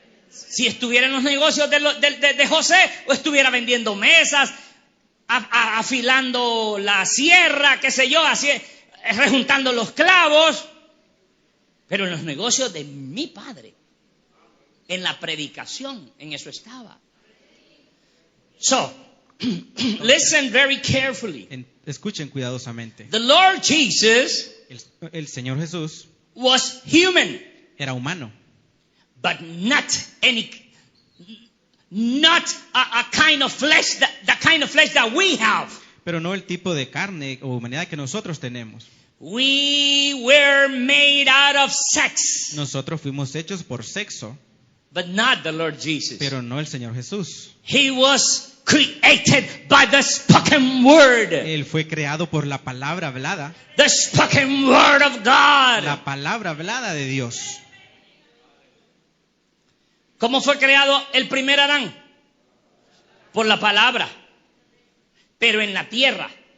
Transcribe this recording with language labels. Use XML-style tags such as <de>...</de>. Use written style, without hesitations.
<es>Si estuviera en los negocios de José, o estuviera vendiendo mesas, afilando la sierra, qué sé yo, rejuntando los clavos. Pero en los negocios de mi padre, en la predicación, en eso estaba.</es> <en>So, listen very carefully.</en> <es>Escuchen cuidadosamente.</es> <en>The Lord Jesus</en> <es>El Señor Jesús</es> <en>was human,</en> <es>era humano,</es> <en>but not a kind of flesh, the kind of flesh that we have.</en> <es>pero no el tipo de carne o humanidad que nosotros tenemos.</es> <en>We were made out of sex,</en> <es>Nosotros fuimos hechos por sexo,</es> <en>but not the Lord Jesus.</en> <es>pero no el Señor Jesús.</es> <en>He was created by the spoken word.</en> <es>Él fue creado por la palabra hablada,</es> <en>The spoken word of God.</en> <es>la palabra hablada de Dios. ¿Cómo fue creado el primer Adán? Por la palabra, pero en la tierra.</es>